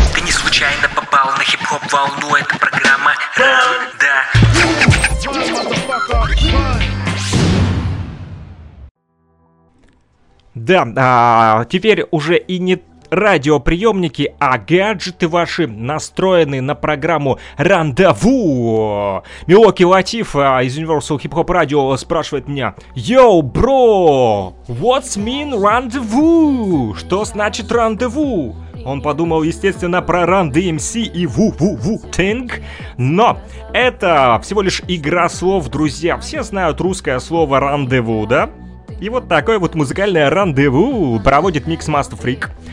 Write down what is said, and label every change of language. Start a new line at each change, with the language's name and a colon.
Russian: Ты не случайно попал на хип-хоп-волну, это программа «Рандеву». Да, теперь уже и не радиоприемники, а гаджеты ваши настроены на программу «Рандеву». Милоки Латиф из Universal Hip Hop Radio спрашивает меня:
English: «Yo, bro, what's mean
Russian: рандеву?» Что значит «рандеву»? Он подумал, естественно, про Run DMC и Wu-Wu-Wu-Tang, но это всего лишь игра слов, друзья. Все знают русское слово «рандеву», да? И вот такое вот музыкальное «рандеву» проводит Mix Master Freak.